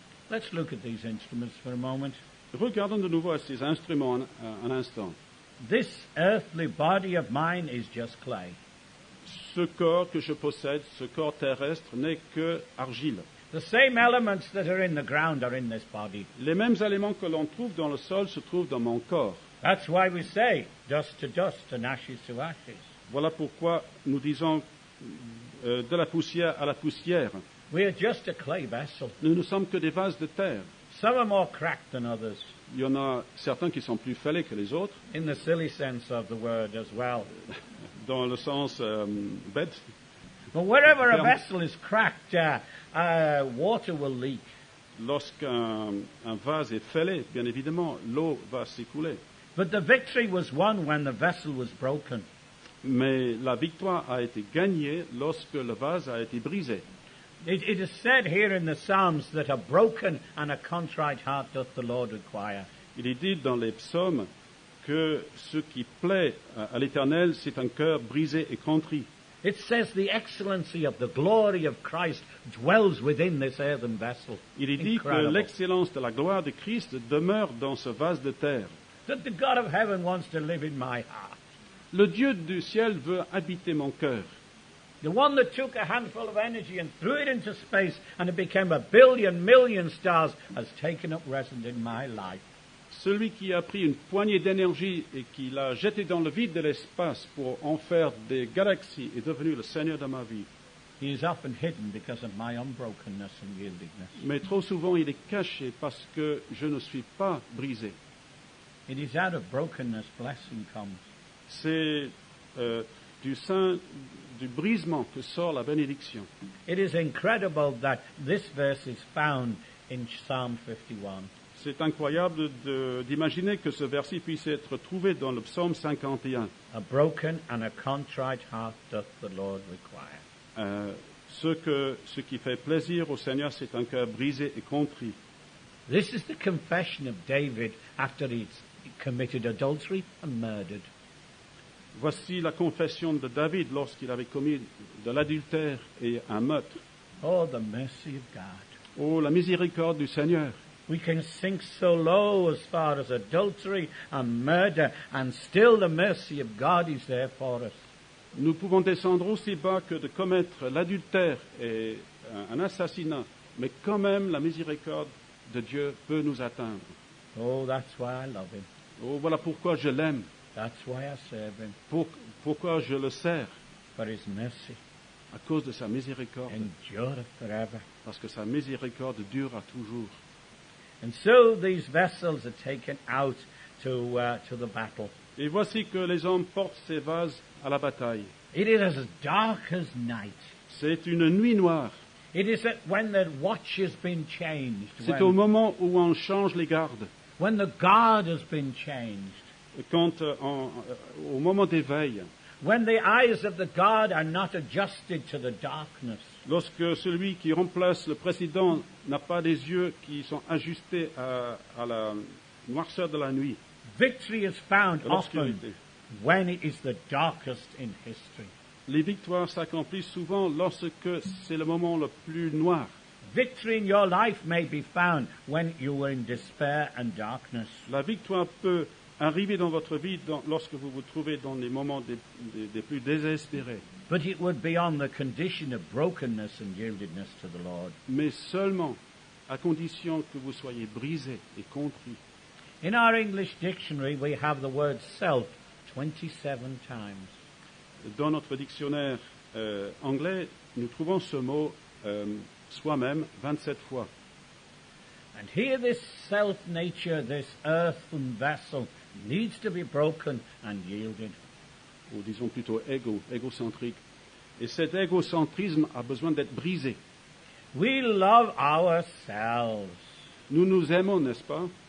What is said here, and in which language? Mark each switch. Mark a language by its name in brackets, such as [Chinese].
[English] Let's look at these instruments for a moment. [French] Regardons de nouveau à ces instruments un instant. [English] This earthly body of mine is just clay. [French] Ce corps que je possède, ce corps terrestre, n'est que argile. [English] The same elements that are in the ground are in this body. [French] Les mêmes éléments que l'on trouve dans le sol se trouvent dans mon corps. [English] That's why we say dust to dust and ashes to ashes. [French] Voilà pourquoi nous disons de la poussière à la poussière. [English] We are just a clay vessel. [French] Nous ne sommes que des vases de terre. [English] Some are more cracked than others, [French] Il y en a certains qui sont plus fêlés que les autres, [English] in the silly sense of the word as well. [French] dans le sens bête. [English] But wherever a [French] Ferme. [English] vessel is cracked, water will leak. [French] Lorsqu'un vase est fêlé, bien évidemment, l'eau va s'écouler. [English] But the victory was won when the vessel was broken. [French] Mais la victoire a été gagnée lorsque le vase a été brisé. [English] It is said here in the Psalms that a broken and a contrite heart doth the Lord require. [French] Il est dit dans les psaumes que ce qui plaît à l'Éternel, c'est un cœur brisé et contrit. [English] It says the excellency of the glory of Christ dwells within this earthen vessel. [French] Il est dit que [English] Incredible. [French] l'excellence de la gloire de Christ demeure dans ce vase de terre. [English] That the God of heaven wants to live in my heart. [French] Le Dieu du ciel veut habiter mon cœur. [English] The one that took a handful of energy and threw it into space and it became a billion, million stars has taken up residence in my life. [French] Celui qui a pris une poignée d'énergie et qui l'a jeté dans le vide de l'espace pour en faire des galaxies est devenu le Seigneur de ma vie. [English] He is often hidden because of my unbrokenness and yieldedness. [French] Mais trop souvent, il est caché parce que je ne suis pas brisé. [English] It is out of brokenness blessing comes. [French] C'est du sein du brisement que sort la bénédiction. [English] It is incredible that this verse is found in Psalm 51. [French] C'est incroyable d'imaginer que ce verset puisse être trouvé dans le psaume 51. [English] A broken and a contrite heart doth the Lord require. [French] Ce qui fait plaisir au Seigneur, c'est un cœur brisé et contrit. [English] This is the confession of David after he's committed adultery and murdered. [French] Voici la confession de David lorsqu'il avait commis de l'adultère et un meurtre. [English] Oh, the mercy of God. [French] Oh, la miséricorde du Seigneur. [English] We can sink so low as far as adultery and murder, and still the mercy of God is there for us. [French] Nous pouvons descendre aussi bas que de commettre l'adultère et un assassinat, mais quand même la miséricorde de Dieu peut nous atteindre. [English] Oh, that's why I love him. [French] Oh, voilà pourquoi je l'aime, [English] That's why I serve him. [French] pourquoi je le sers, [English] For his mercy [French] à cause de sa miséricorde, [English] endureth forever. [French] parce que sa miséricorde dure à toujours. [English] And so these vessels are taken out to the battle. [French] Et voici que les hommes portent ces vases à la bataille. [English] It is as dark as night. [French] C'est une nuit noire. [English] It is that when the watch has been changed, [French] C'est au moment où on change les gardes, [English] when the guard has been changed, [French] quand au moment d'éveil, [English] when the eyes of the guard are not adjusted to the darkness. [French] lorsque celui qui remplace le président n'a pas des yeux qui sont ajustés à la noirceur de la nuit, [English] Victory is found [French] de [English] often [French] l'obscurité. [English] when it is the darkest in history. [French] Les victoires s'accomplissent souvent lorsque c'est le moment le plus noir. [English] Victory in your life may be found when you are in despair and darkness. [French] La victoire peut arriver dans votre vie lorsque vous vous trouvez dans les moments des plus désespérés. [English] But it would be on the condition of brokenness and yieldedness to the Lord. [French] Mais seulement à condition que vous soyez brisés et contris. [English] In our English dictionary, we have the word self 27 times. [French] Dans notre dictionnaire anglais, nous trouvons ce mot soi-même 27 fois. [English] And here this self-nature, this earthen vessel, needs to be broken and yielded. [French] Ou disons plutôt égocentrique. Et cet égocentrisme a besoin d'être brisé. [English] We love ourselves. [French] Nous nous aimons, n'est-ce pas?